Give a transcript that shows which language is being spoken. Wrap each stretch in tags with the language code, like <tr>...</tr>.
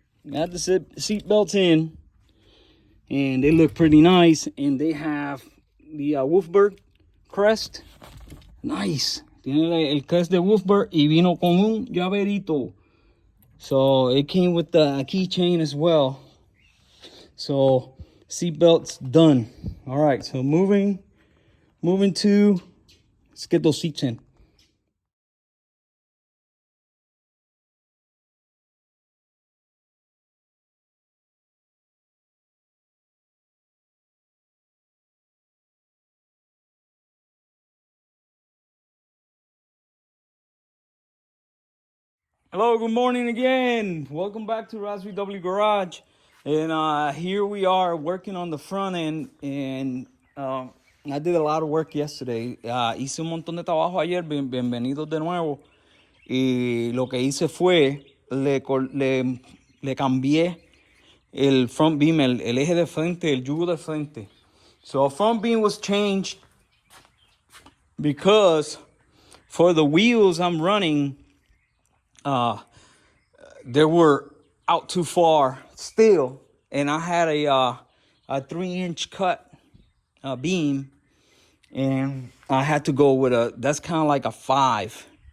<en>Got the seat belts in, and they look pretty nice. And they have the Wolfberg crest. Nice.</en> <es>Tiene el crest de Wolfberg y vino con un llaverito.</es> <en>So it came with the keychain as well. So seat belts done. All right. So moving to, let's get those seats in. Hello, good morning again. Welcome back to VW Garage. And here we are working on the front end. And I did a lot of work yesterday.</en> <es>Hice un montón de trabajo ayer. Bienvenidos de nuevo. Y lo que hice fue, le cambié el front beam, el eje de frente, el yugo de frente.</es> <en>So front beam was changed because for the wheels I'm running, they were out too far still, and I had a 3-inch cut beam, and I had to go with that's kind of like a 5-inch.</en>